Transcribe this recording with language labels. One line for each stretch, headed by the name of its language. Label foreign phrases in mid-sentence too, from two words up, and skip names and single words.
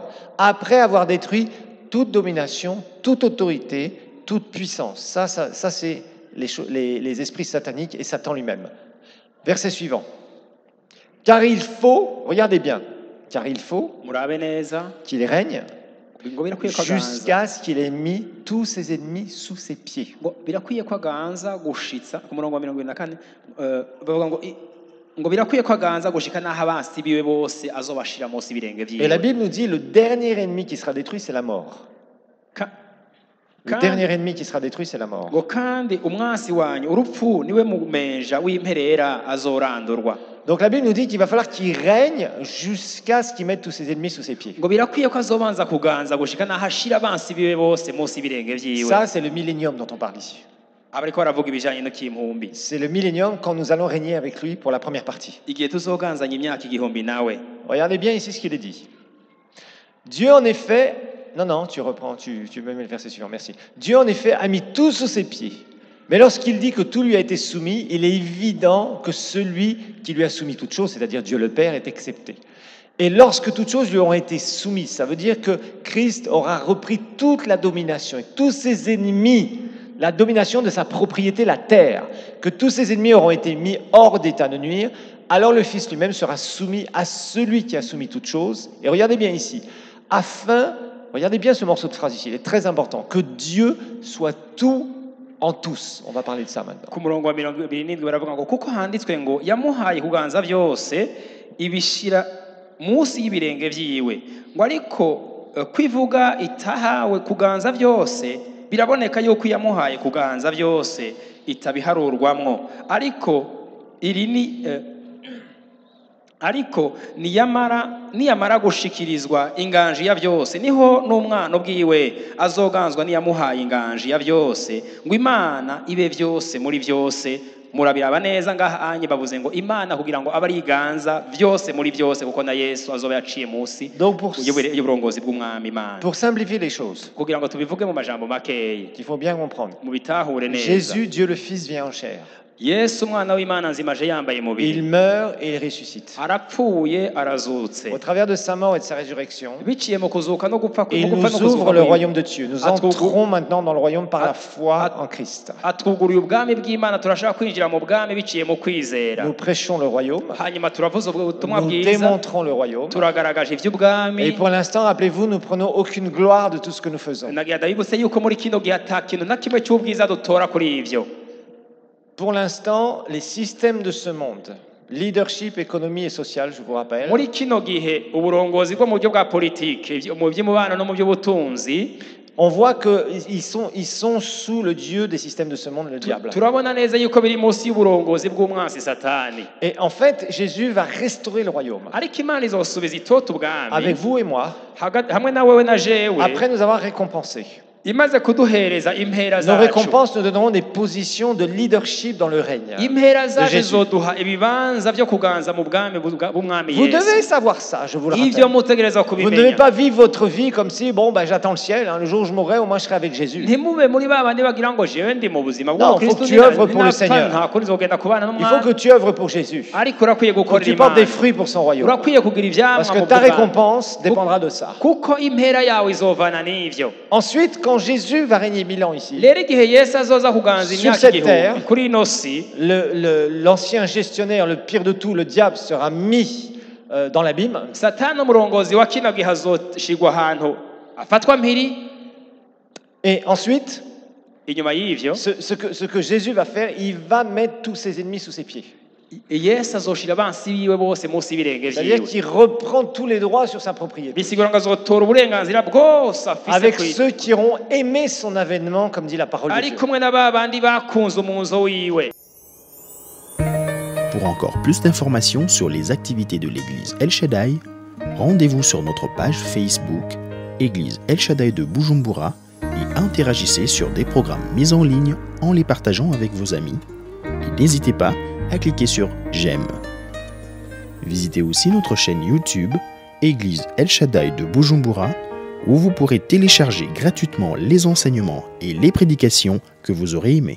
French: Après avoir détruit toute domination, toute autorité, toute puissance. Ça c'est les esprits sataniques et Satan lui-même. Verset suivant. Car il faut, regardez bien, car il faut
Rundi: Murabe neza
French: qu'il règne
Rundi: ngo birakwiye ko aganza,
French: jusqu'à ce qu'il ait mis tous ses ennemis sous ses pieds.
Rundi: ngo birakwiye ko aganza gushitsa ku murongo wa 24 bavuga ngo birakwiye ko aganza gushika n'aho abansi biwe bose azobashira munsi ibirenge vyiwe.
French: Et la Bible nous dit le dernier ennemi qui sera détruit, c'est la mort. Le dernier ennemi qui sera détruit, c'est la mort.
Rundi: ngo kandi umwasi wanyu urupfu niwe mumenja w'imperera azorandurwa.
French: Donc la Bible nous dit qu'il va falloir qu'il règne jusqu'à ce qu'il mette tous ses ennemis sous ses pieds.
Rundi: ngo birakwiye ko azobanza kuganza gushika n'aho ashira abansi biwe bose munsi ibirenge vyiwe.
French: Ça, c'est le millénium dont on parle ici.
Rundi: Abariko baravuga ibijanye no kimpumbi.
French: C'est le millénium quand nous allons régner avec lui pour la première partie.
Rundi: Igihe tuzoganzanya imyaka igihumbi nawe.
French: Regardez bien ici ce qu'il est dit. Dieu en effet, non, tu reprends, tu me mets le verset suivant, merci. Dieu en effet a mis tout sous ses pieds. Mais lorsqu'il dit que tout lui a été soumis, il est évident que celui qui lui a soumis toutes choses, c'est-à-dire Dieu le Père, est excepté. Et lorsque toutes choses lui auront été soumises, ça veut dire que Christ aura repris toute la domination et tous ses ennemis, la domination de sa propriété, la terre, que tous ses ennemis auront été mis hors d'état de nuire, alors le Fils lui-même sera soumis à celui qui a soumis toutes choses. Et regardez bien ici, regardez bien ce morceau de phrase ici, il est très important, que Dieu soit tout en tous. On va parler de ça maintenant.
Rundi: Ku murongo wa 27 baravuga ngo kuko handitswe ngo yamuhaye kuganza byose ibishira munsi y'ibirenge vyiwe, ngo ariko kwivuga itahawe kuganza byose biraboneka yuko yamuhaye kuganza byose itabiharurwamwo, ariko iri ni ariko niyamara gushikirizwa inganji ya byose niho n'umwana ubwiwe azoganzwa niyamuhaye inganji ya byose ngo Imana ibe byose muri byose. Murabiraba neza ngaha anye bavuze ngo Imana kugira ngo abariganza byose muri byose kuko na Yesu azoba yaciye munsi y'uburongozi bw'umwami Imana.
French: Pour simplifier les choses,
Rundi: kugira ngo tubivuge mu majambo makeyi
French: qu'il faut bien comprendre,
Rundi: mu bitahure neza,
French: Jésus, Dieu le Fils, vient en chair.
Rundi: Yesu umwana w'Imana nzimaje yambaye mubiri.
French: Il meurt et il ressuscite.
Rundi: Arapfuye arazutse.
French: Au travers de sa mort et de sa résurrection,
Rundi: biciye mu kuzuka no gupfa
French: il nous ouvre le royaume de Dieu. Nous entrons maintenant dans le royaume par la foi en Christ.
Rundi: Atwuguruye ubwami bw'Imana turashaka kwinjira mu bwami biciye mu kwizera.
French: Nous prêchons le royaume.
Rundi: Hanyuma turavuza ubutumwa
French: Nous
Rundi: bwiza.
French: démontrons le royaume.
Rundi: Turagaragaje ivy'ubwami.
French: Et pour l'instant, rappelez-vous, nous prenons aucune gloire de tout ce que nous faisons.
Rundi: Nagira ndabibutse yuko muri kino gihe atakintu na kimwe cy'ubwiza dutora kuri ivyo.
French: Pour l'instant, les systèmes de ce monde, leadership, économie et social, je vous rappelle,
Rundi: muri kino gihe uburongozi bwo mu buryo bwa politike mu by'umubano no mu by'ubutunzi,
French: on voit qu'ils sont sous le Dieu des systèmes de ce monde, le diable.
Rundi: turabona neza yuko biri munsi y'uburongozi bw'umwansi Satani.
French: Et en fait, Jésus va restaurer le royaume.
Rundi: Ariko Imana izosubiza itoto ubwami
French: Avec vous et moi,
Rundi: hamwe na wewe na jewe,
French: après nous avoir récompensés.
Rundi: imaze kuduhereza impera
French: Nos
Rundi: zacu.
French: récompenses nous donneront des positions de leadership dans le règne.
Rundi: Impera zacu
French: Jésus.
Rundi: zoduha ibibanza byo kuganza mu bwami bw'umwami
French: Vous
Rundi: Yesu.
French: devez savoir ça, je vous le
Rundi: Ivyo
French: rappelle.
Rundi: mutegereza
French: Vous ne devez
Rundi: kubimenya.
French: pas vivre votre vie comme si, bon, ben, j'attends le ciel, hein, le jour où je mourrai, au moins je serai avec Jésus.
Rundi: Ntimube muri babandi bagira ngo jewe ndi mu buzima
French: Non, faut que tu œuvres pour le Seigneur.
Rundi: nta kuri zogenda kubana
French: Il faut
Rundi: n'umwami.
French: que tu œuvres pour Jésus.
Rundi: Ariko urakwiye
French: Faut que
Rundi: gukorera
French: tu portes des
Rundi: Imana.
French: fruits pour son royaume.
Rundi: Urakwiye kugira ivyamwa
French: Parce que
Rundi: mu
French: ta
Rundi: bwami.
French: récompense dépendra de ça.
Rundi: Kuko impera yawe izovana n'ivyo.
French: Ensuite, quand Jésus va régner 1000 ans ici,
Rundi: Rero igihe Yesu azoza kuganza
French: Sur
Rundi: imyaka
French: cette
Rundi: igihumbi
French: terre,
Rundi: kuri ino si,
French: l'ancien gestionnaire, le pire de tout, le diable, sera mis dans l'abîme.
Rundi: Satani umurongozi wa kino gihe azoshigwa ahantu afatwa mpiri.
French: Et ensuite,
Rundi: Inyuma y'ivyo
French: ce que Jésus va faire, il va mettre tous ses ennemis sous ses pieds.
Rundi: Yesu azoshira abansi biwe bose munsi y'ibirenge
French: C'est-à-dire
Rundi: vyiwe.
French: qu'il reprend tous les droits sur sa propriété.
Rundi: Bisigura ngo azotora uburenganzira bwose afise
French: Avec
Rundi: kuri
French: ceux qui auront aimé son avènement, comme dit la parole de
Rundi: ari
French: Dieu.
Rundi: kumwe na babandi bakunze umuzo wiwe.
French: Pour encore plus d'informations sur les activités de l'église El Shaddai, rendez-vous sur notre page Facebook Église El Shaddai de Bujumbura et interagissez sur des programmes mis en ligne en les partageant avec vos amis. Et n'hésitez pas à cliquer sur J'aime. Visitez aussi notre chaîne YouTube Église El Shaddai de Bujumbura où vous pourrez télécharger gratuitement les enseignements et les prédications que vous aurez aimés.